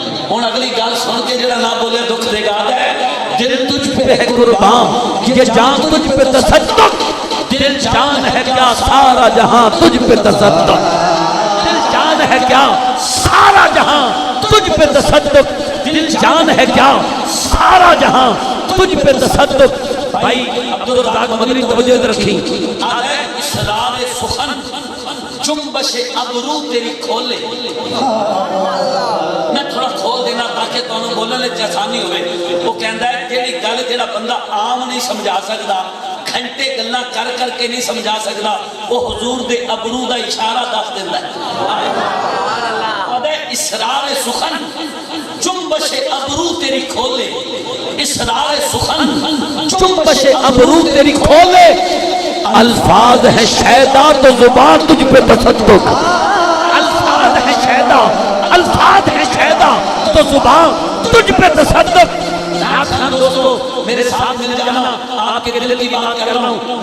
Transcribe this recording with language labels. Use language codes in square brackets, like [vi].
[pa] ہن اگلی گل سن کے جڑا نہ بولے دکھ دے گا. [ur] دل تجھ پہ ہے قربان, یہ جان تجھ پہ تصدق. دل جان ہے کیا سارا جہاں تجھ پہ تصدق. دل جان ہے کیا سارا جہاں تجھ پہ تصدق. دل جان ہے کیا سارا جہاں تجھ پہ تصدق. بھائی عبدالرزاق مدنی توجہ رکھی. اسرار سخن جنبش ابرو تیری کھولے. [pa] میں تھوڑا کھول دینا تاکہ تانوں بولنے وچ آسانی ہوئے. وہ کہندا ہے جیڑی گل جڑا بندہ عام نہیں سمجھا سکدا, گھنٹے گلاں کر کر کے نہیں سمجھا سکدا, وہ حضور دے ابرو دا اشارہ دس دیندا ہے. [ur] اسرار سخن جنبش ابرو تیری کھولے. اسرار سخن جنبش ابرو تیری کھولے. الفاظ ہے شیدا تو زبان تجھ پہ تصدق. الفاظ ہے شیدا, الفاظ ہے شیدا تو زبان تجھ پہ تصدق. دوستو میرے ساتھ مل جانا, آپ کے دل کی بات کر رہا ہوں.